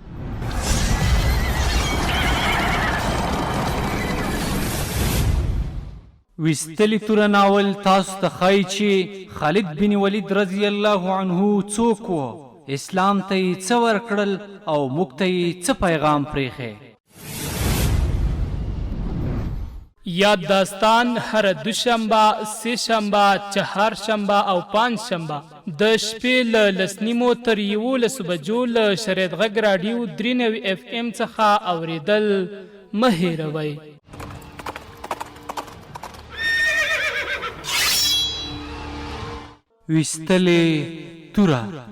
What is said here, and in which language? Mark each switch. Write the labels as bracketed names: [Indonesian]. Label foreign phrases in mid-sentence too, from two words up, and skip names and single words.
[Pashto] ویستلې توره ناول تاسو ته ښایي چې خالد بن ولید [Arabic] رضی الله عنه [Pashto] څوک و، اسلام ته یې څه ورکړل او موږ ته یې څه پیغام پرېښی. یاد داستان هر دوشنبه، سه شنبه، چهارشنبه او پنج شنبه د شپې له 10:30 تر 11 بجو له شریعت غږ راډیو 93 FM څخه اورېدل مه هېروئ. ویستلې توره.